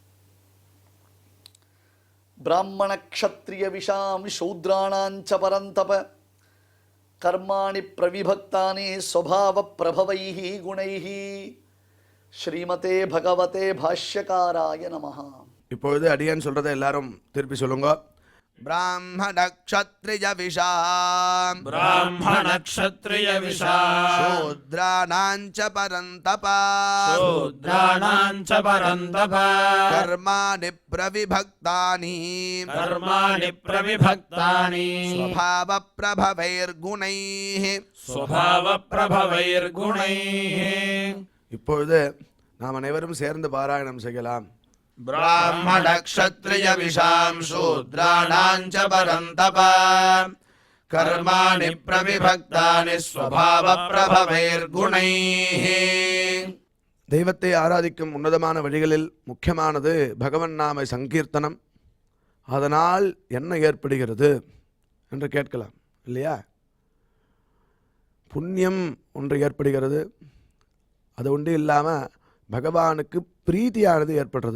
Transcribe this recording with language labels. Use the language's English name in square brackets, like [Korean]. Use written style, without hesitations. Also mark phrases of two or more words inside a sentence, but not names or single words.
[Sanskrit] ब्राह्मण क्षत्रिय विशां शूद्राणाञ्च परन्तप कर्माणि प्रविभक्तानि स्वभाव प्रभवैः गुणैः. श्रीमते भगवते भाष्यकाराय नमः. [Tamil] இப்பொழுது அடியான் சொல்றதை எல்லாரும் திருப்பி சொல்லுங்க. [Sanskrit] ब्राह्मण क्षत्रिय विशाम् ब्राह्मण क्षत्रिय विशाल शूद्राणाञ्च परन्तप शूद्राणाञ्च परन्तप कर्माणि प्रविभक्तानि कर्माणि प्रविभक्तानि स्वभाव प्रभवैर्गुणैः. स्वभावप्रभवैर्गुणैः. [Tamil] இப்பொழுது நாம் அனைவரும் சேர்ந்து பாராயணம் செய்யலாம். [Sanskrit] ब्राह्मण क्षत्रिय विशां शूद्राणाञ्च परन्तप कर्माणि प्रविभक्तानि स्वभावप्रभवैर्गुणैः. [Tamil] தெய்வத்தை ஆராதிக்கும் உன்னதமான வழிகளில் முக்கியமானது பகவன் நாம சங்கீர்த்தனம். அதனால் என்ன ஏற்படுகிறது என்று கேட்கலாம் இல்லையா? புண்ணியம் ஒன்று ஏற்படுகிறது. அது ஒன்று இல்லாமல் பகவானுக்கு பிரீத்தியானது ஏற்படுறது.